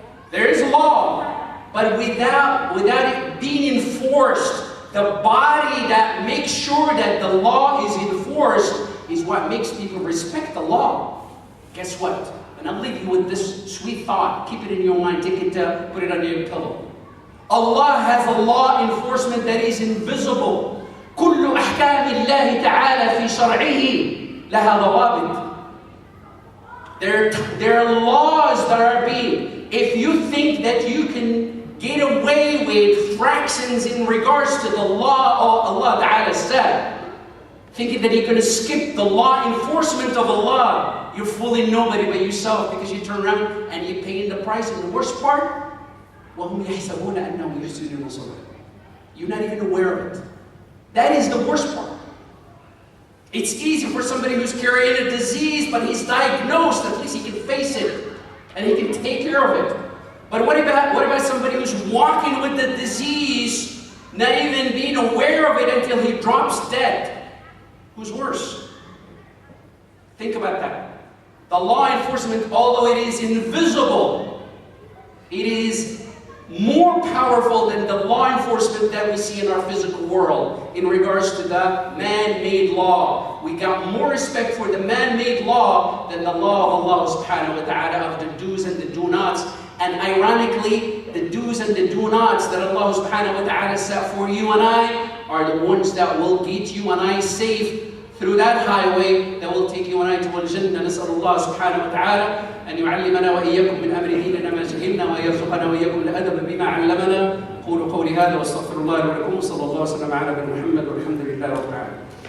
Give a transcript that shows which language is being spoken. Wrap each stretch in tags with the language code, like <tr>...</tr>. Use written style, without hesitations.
<en>There is a law, but without it being enforced, the body that makes sure that the law is enforced is what makes people respect the law. Guess what? And I'll leave you with this sweet thought. Keep it in your mind. Take it, put it under your pillow. Allah has a law enforcement that is invisible.</en> <ar>كل أحكام الله تعالى في شرعه لها ضوابط.</ar> <en>There are laws that are being. If you think that you can get away with fractions in regards to the law Allah Ta'ala said, thinking that you're going to skip the law enforcement of Allah, you're fooling nobody but yourself, because you turn around and you're paying the price. And the worst part,</en> <ar>وَهُمْ يَحْسَبُونَ أَنَّهُمْ يُحْسِنُونَ صُنْعًا.</ar> <en>You're not even aware of it. That is the worst part. It's easy for somebody who's carrying a disease, but he's diagnosed, at least he can face it and he can take care of it. But what about somebody who's walking with the disease, not even being aware of it until he drops dead? Who's worse? Think about that. The law enforcement, although it is invisible, it is more powerful than the law enforcement that we see in our physical world in regards to the man-made law. We got more respect for the man-made law than the law of Allah subhanahu wa ta'ala, of the do's and the do-nots. And ironically, the do's and the do-nots that Allah subhanahu wa ta'ala set for you and I are the ones that will get you and I safe through that highway that will take you and I to al-Jannah.</en> <ar>نسأل الله سبحانه وتعالى أن يعلمنا وإياكم من أمر ديننا ما جهلنا ويرزقنا وإياكم الأدب بما علمنا. قولوا قولي هذا واستغفر الله لكم وصلى الله وسلم على نبينا محمد والحمد لله رب العالمين.</ar>